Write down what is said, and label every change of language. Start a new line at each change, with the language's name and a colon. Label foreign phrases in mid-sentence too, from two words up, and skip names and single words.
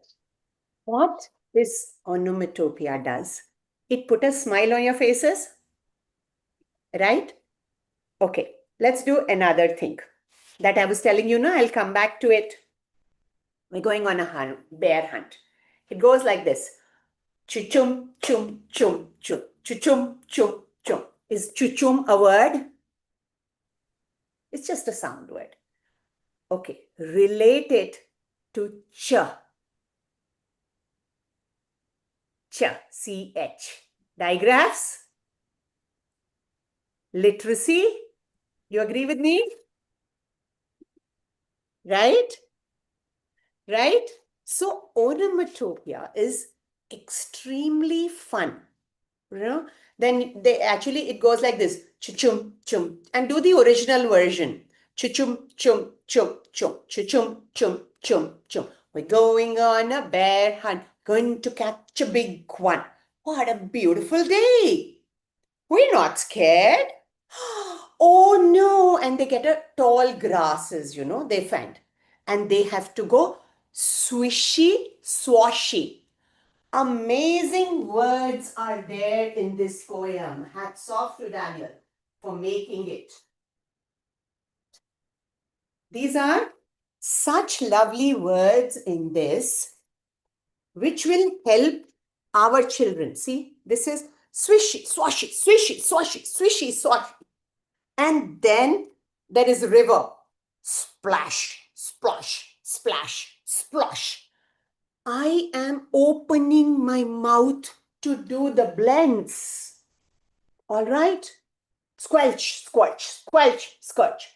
English: What this onomatopoeia does, it put a smile on your faces, right? Okay, let's do another thing that I was telling you now. I'll come back to it. We're going on a bear hunt. It goes like this. Chum, chum, chum, chum, Chuchum, chum, chum. Is chuchum a word? It's just a sound word. Okay, relate it to cha. Cha, C-H. Digraphs? Literacy? You agree with me? Right? Right? So onomatopoeia is extremely fun. You know, then it goes like this: chuchum chum, and do the original version: chuchum chum chum chum, chuchum chum chum chum. We're going on a bear hunt, going to catch a big one. What a beautiful day! We're not scared. Oh no! And they get a tall grasses, they find, and they have to go swishy swashy. Amazing words are there in this poem. Hats off to Daniel for making it. These are such lovely words in this, which will help our children. See, this is swishy, swashy, swishy, swashy, swishy, swashy. And then there is river. Splash, splosh, splash, splosh. I am opening my mouth to do the blends. All right? Squelch, squelch, squelch, squelch.